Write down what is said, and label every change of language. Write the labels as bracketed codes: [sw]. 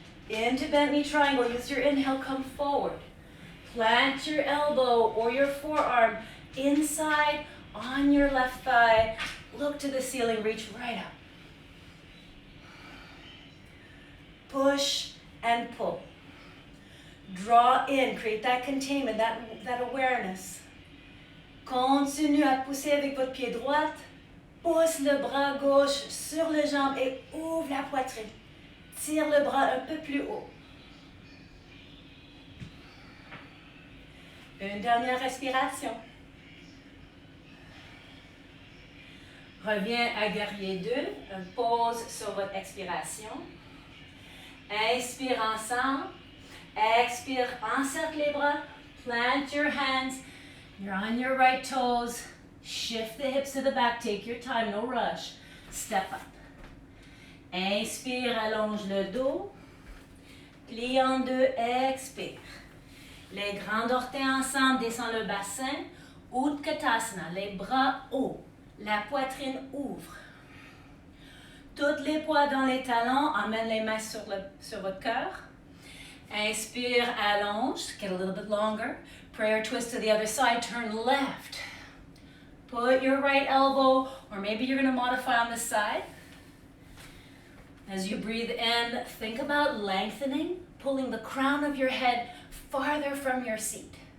[en] Into bent knee triangle, use your inhale, come forward. Plant your elbow or your forearm inside on your left thigh. Look to the ceiling, reach right up. Push and pull. Draw in, create that containment, that awareness. [fr] Continue à pousser avec votre pied droit. Pousse le bras gauche sur le jambe et ouvre la poitrine. Tire le bras un peu plus haut. Une dernière respiration. Reviens à guerrier 2. Une pause sur votre expiration. Inspire ensemble. Expire, encercle les bras. [en] Plant your hands. You're on your right toes. Shift the hips to the back. Take your time, no rush. Step up. [fr] Inspire, allonge le dos. Plie en deux, expire. Les grands orteils ensemble, descend le bassin. Utkatasana, les bras hauts. La poitrine ouvre. Toutes les poids dans les talons, emmène les mains sur votre cœur. Inspire, allonge, [en] get a little bit longer. Prayer twist to the other side, turn left. Put your right elbow, or maybe you're going to modify on this side. As you breathe in, think about lengthening, pulling the crown of your head farther from your seat.